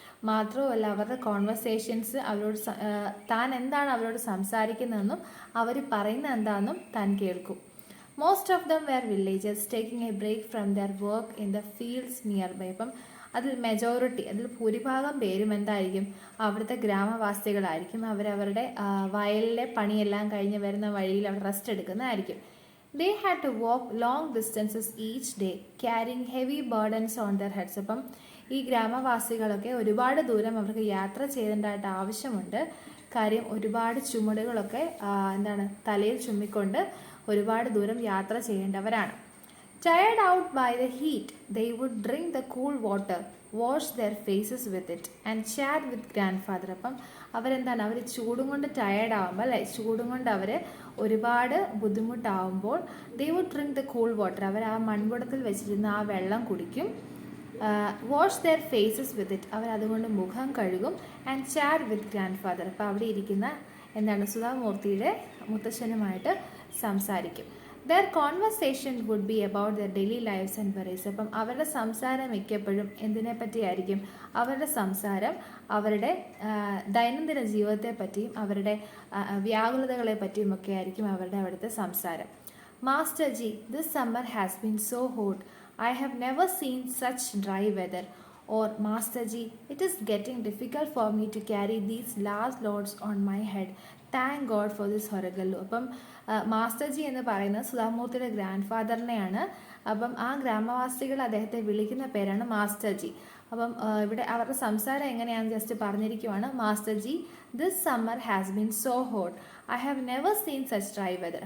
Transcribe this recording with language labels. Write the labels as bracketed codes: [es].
[ml] മാത്രവുമല്ല അവരുടെ കോൺവെർസേഷൻസ്, അവരോട് താൻ എന്താണ് അവരോട് സംസാരിക്കുന്നതെന്നും അവർ പറയുന്നത് എന്താണെന്നും താൻ കേൾക്കും. [en] Most of them were villagers taking a break from their work in the fields nearby. [ml] അപ്പം അതിൽ മെജോറിറ്റി, അതിൽ ഭൂരിഭാഗം പേരും എന്തായിരിക്കും, അവിടുത്തെ ഗ്രാമവാസികളായിരിക്കും. അവരവരുടെ വയലിലെ പണിയെല്ലാം കഴിഞ്ഞ് വരുന്ന വഴിയിൽ അവർ റെസ്റ്റ് എടുക്കുന്നതായിരിക്കും. [en] They had to walk long distances each day, carrying heavy burdens on their heads. [ml] അപ്പം ഈ ഗ്രാമവാസികളൊക്കെ ഒരുപാട് ദൂരം അവർക്ക് യാത്ര ചെയ്യേണ്ടതായിട്ട് ആവശ്യമുണ്ട്. കാര്യം ഒരുപാട് ചുമടുകളൊക്കെ എന്താണ് തലയിൽ ചുമ്മിക്കൊണ്ട് ഒരുപാട് ദൂരം യാത്ര ചെയ്യേണ്ടവരാണ്. [en] Tired out by the heat, they would drink the cool water, wash their faces with it and chat with grandfather. [ml] അപ്പം അവരെന്താണ്, അവർ ചൂടും കൊണ്ട് ടയേർഡ് ആകുമ്പോൾ അല്ലെ, ചൂടും കൊണ്ട് അവർ ഒരുപാട് ബുദ്ധിമുട്ടാവുമ്പോൾ [en] they would drink the cool water, [ml] അവർ ആ മൺകുടത്തിൽ വെച്ചിരുന്ന ആ വെള്ളം കുടിക്കും. [en] wash their faces with it, [ml] അവർ അതുകൊണ്ട് മുഖം കഴുകും. [en] and chat with grandfather, [ml] അപ്പോൾ അവിടെ ഇരിക്കുന്ന എന്താണ് സുധാമൂർത്തിയുടെ മുത്തശ്ശനുമായിട്ട് സംസാരിക്കും. [en] Their conversation would be about their daily lifes and worries. [ml] അപ്പം അവരുടെ സംസാരം മിക്കപ്പോഴും എന്തിനെ പറ്റിയായിരിക്കും, അവരുടെ സംസാരം അവരുടെ ദൈനംദിന ജീവിതത്തെ പറ്റിയും അവരുടെ വ്യാകുലതകളെ പറ്റിയും ഒക്കെ ആയിരിക്കും അവരുടെ അവിടുത്തെ സംസാരം. [en] Master ji, this summer has been so hot, I have never seen such dry weather. Or Master Ji, it is getting difficult for me to carry these large loads on my head. Thank God for this Horegallu. [ml] അപ്പം master G എന്ന് പറയുന്നത് സുധാമൂർത്തിയുടെ grand ഫാദറിനെയാണ്. അപ്പം ആ ഗ്രാമവാസികൾ അദ്ദേഹത്തെ വിളിക്കുന്ന പേരാണ് master G. അപ്പം ഇവിടെ അവരുടെ സംസാരം എങ്ങനെയാണെന്ന് just പറഞ്ഞിരിക്കുവാണ്. [en] Master ji, this summer has been so hot, I have never seen such dry weather.